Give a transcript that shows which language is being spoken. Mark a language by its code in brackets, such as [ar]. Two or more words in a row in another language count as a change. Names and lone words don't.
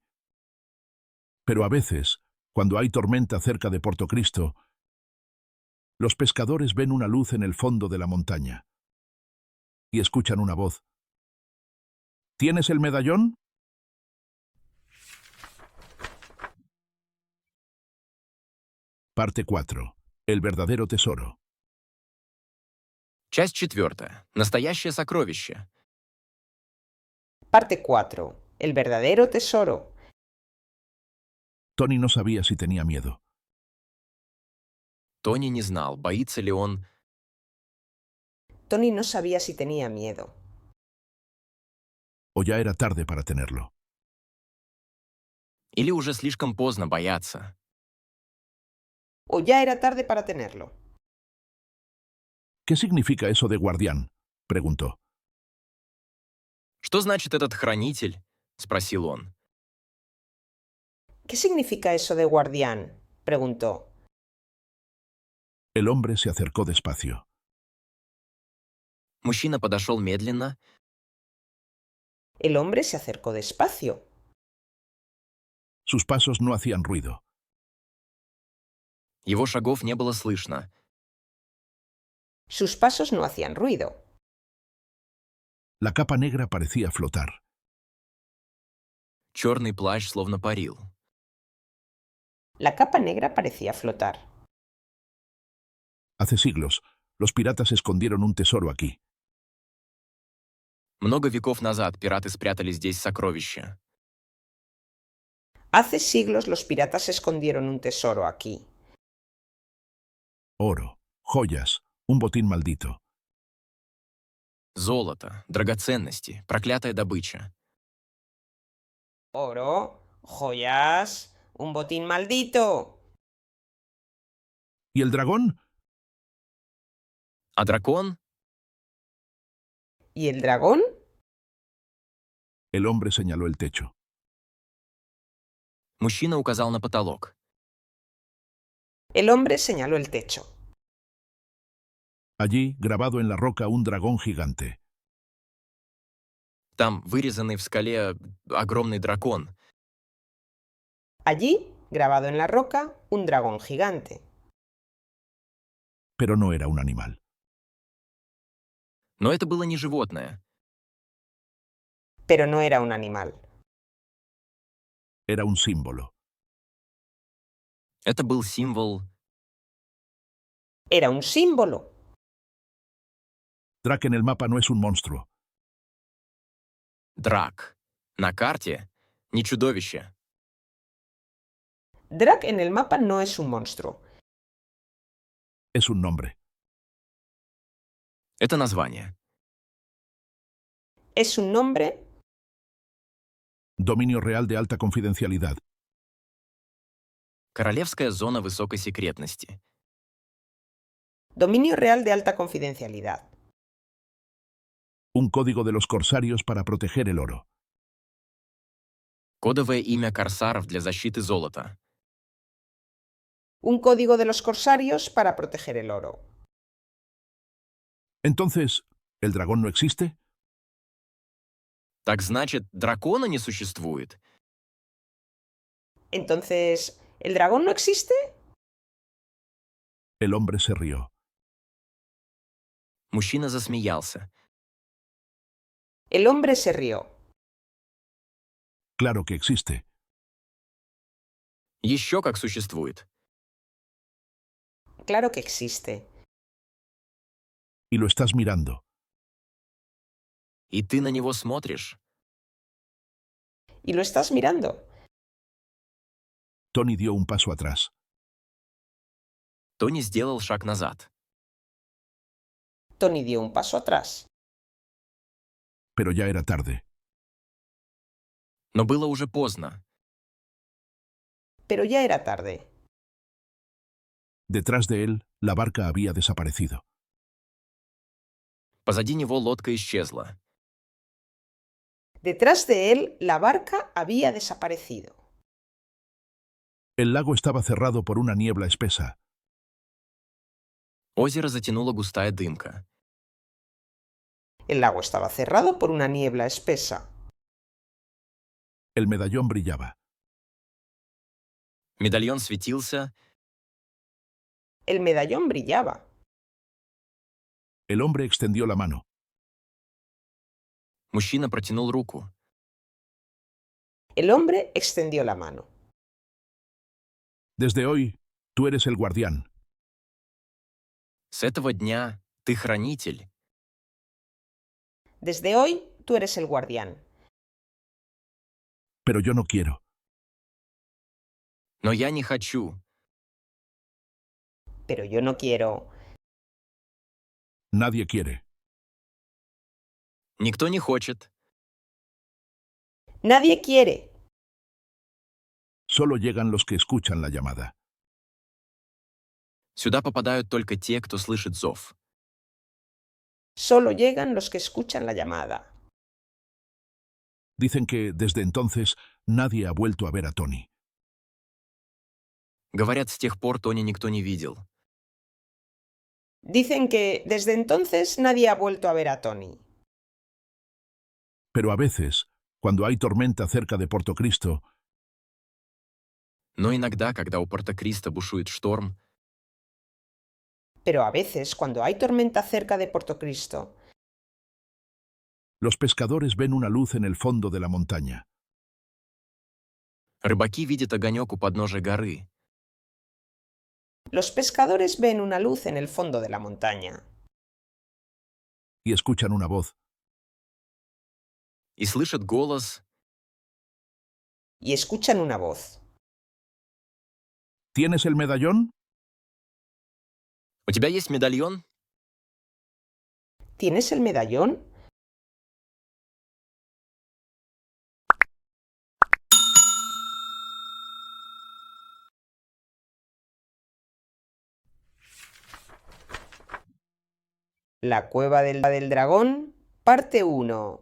[es] Pero a veces, cuando hay tormenta cerca de Portocristo, los pescadores ven una luz en el fondo de la montaña. Y escuchan una voz. ¿Tienes el medallón? Parte 4. El verdadero tesoro. [ru] Часть 4. Настоящее сокровище. [es] Parte 4. El verdadero tesoro. Tony no sabía si tenía miedo. [ru] Тони не знал, боится ли он, [es] Tony no sabía si tenía miedo. O ya era tarde para tenerlo. [ru] или уже слишком поздно бояться. [es] O ya era tarde para tenerlo. ¿Qué significa eso de guardián? Preguntó. [ru] «Что значит этот хранитель?» — спросил он. [es] ¿Qué significa eso de guardián? Preguntó. El hombre se acercó despacio. [ru] Мужчина подошел медленно, [es] El hombre se acercó despacio. Sus pasos no hacían ruido. [ru] его шагов не было слышно. [es] Sus pasos no hacían ruido. La capa negra parecía flotar. [ru] Черный плащ словно парил. [es] La capa negra parecía flotar. Hace siglos, los piratas escondieron un tesoro aquí. [ru] Много веков назад пираты спрятали здесь сокровища. [es] Hace siglos los piratas escondieron un tesoro aquí. Oro, joyas, un botín maldito. [ru] Золото, драгоценности, проклятая добыча. [es] Oro, joyas, un botín maldito. ¿Y el dragón? [ru] А дракон? [es] ¿Y el dragón? El hombre señaló el techo. [ru] Мужчина указал на потолок. [es] El hombre señaló el techo. Allí, grabado en la roca, un dragón gigante. [ru] Там, вырезанный в скале, огромный дракон. [es] Allí, grabado en la roca, un dragón gigante. Pero no era un animal. [ru] Но это было не животное. [es] Pero no era un animal. Era un símbolo. [ru] Это был символ. [es] Era un símbolo. Drac en el mapa no es un monstruo. [ru] Драк. На карте не чудовище. [es] Drac en el mapa no es un monstruo. Es un nombre. [ru] Это название. [es] Es un nombre. Dominio real de alta confidencialidad. [ru] Королевская зона высокой секретности. [es] Dominio real de alta confidencialidad. Un código de los corsarios para proteger el oro. [ru] Кодовое имя корсаров для защиты золота. [es] Un código de los corsarios para proteger el oro. Entonces, ¿el dragón no existe? [ru] Так значит, дракона не существует? [es] Entonces, ¿el dragón no existe? El hombre se rió. [ru] Мужчина засмеялся. [es] El hombre se rió. Claro que existe. [ru] Еще как существует. [es] Claro que existe. Y lo estás mirando. [ru] И ты на него смотришь. [es] ¿Y lo estás mirando? Tony dio un paso atrás. [ru] Тони сделал шаг назад. [es] Tony dio un paso atrás. Pero ya era tarde. [ru] Но было уже поздно. [es] Pero ya era tarde. Detrás de él, la barca había desaparecido. [ru] Позади него лодка исчезла. [es] Detrás de él, la barca había desaparecido. El lago estaba cerrado por una niebla espesa. [ru] Озеро затянула густая дымка. [es] El lago estaba cerrado por una niebla espesa. El medallón brillaba. [ru] Медальон светился. [es] El medallón brillaba. El hombre extendió la mano. [ru] Мужчина протянул руку. [es] El hombre extendió la mano. Desde hoy, tú eres el guardián. [ru] С этого дня ты хранитель. [es] Desde hoy, tú eres el guardián. Pero yo no quiero. [ru] Но я не хочу. [es] Pero yo no quiero. Nadie quiere. [ru] Никто не хочет. [es] Nadie quiere. Solo llegan los que escuchan la llamada. [ru] Сюда попадают только те, кто слышит зов. [es] Solo llegan los que escuchan la llamada. Dicen que, desde entonces, nadie ha vuelto a ver a Tony. [ru] Говорят, с тех пор Тони никто не видел. [es] Dicen que desde entonces nadie ha vuelto a ver a Tony. Pero a veces, cuando hay tormenta cerca de Portocristo, [ru] Но иногда, когда у Порто-Кристо бушует шторм, [es] Pero a veces, cuando hay tormenta cerca de Portocristo, los pescadores ven una luz en el fondo de la montaña. [ru] рыбаки видят огонек у подножия горы. [es] los pescadores ven una luz en el fondo de la montaña Y escuchan una voz. [ru] И слышат голос. [es] y escuchan una voz. ¿Tienes el medallón? [ru] «У тебя есть медальон?» [es] ¿Tienes el medallón? La cueva del dragón, parte 1.